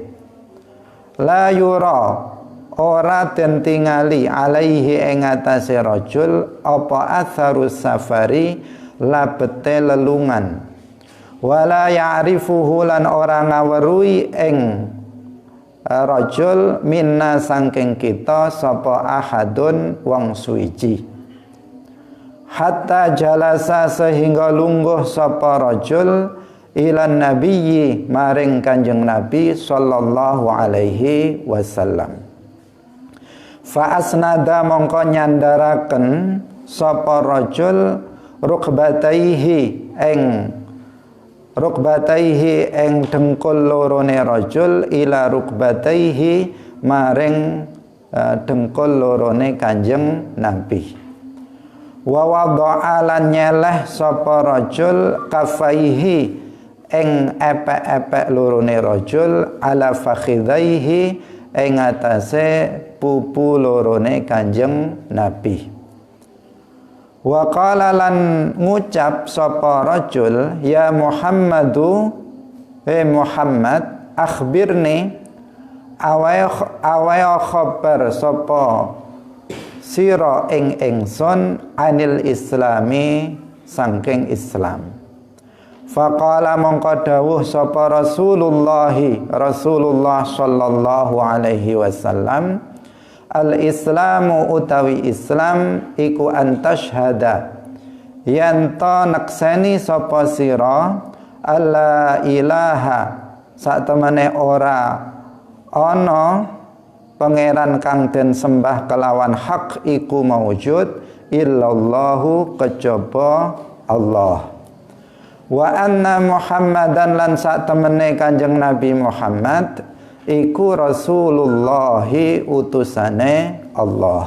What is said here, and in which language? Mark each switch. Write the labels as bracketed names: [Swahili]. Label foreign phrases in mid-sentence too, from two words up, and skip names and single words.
[Arabic] لا يرى [Javanese] ora den tingali alaihi ing atase rajul apa [Arabic] أثر السفر [Javanese] labete lelungan, [Arabic] ولا يعرفه [Javanese] lan ora ngaweruhi ing rajul minna sangking kita sapa ahadun wong suwiji, [Arabic] حتى جلس [Javanese] sehingga lungguh sapa rajul [Arabic] إلى النبي [Javanese] maring Kanjeng Nabi [Arabic] صلى الله عليه وسلم. فأسند [Javanese] mongko nyandaraken sapa rajul rukbataihi ing dengkul lorone rajul [Arabic] إلى ركبتيه [Javanese] maring dengkul lorone Kanjeng Nabi. [Arabic] ووضع [Javanese] lan nyeleh sapa rajul kafaihi ing epek-epek lorone rajul [Arabic] على فخذيه [Javanese] ing atase pupu lorone Kanjeng Nabi. [Arabic] وقال [Javanese] lan ngucap sapa rajul, [Arabic] يا محمد, [Javanese] Muhammad, akhbirni awaya khabar sapa sira ing ingsun [Arabic] عن الإسلام [Javanese] sangking Islam. Faqala mongko dawuh sapa Rasulullah [Arabic] صلى الله عليه وسلم, [Javanese] al-islamu utawi Islam iku antashhada yanto nekseni sapa sira [Arabic] ألا إله [Javanese] satemene ora ana pangeran kang den sembah kelawan hak iku maujud illallahu kejaba Allah, [Arabic] وأن محمدا [Javanese] lan satemene Kanjeng Nabi Muhammad iku Rasulullahi utusane Allah,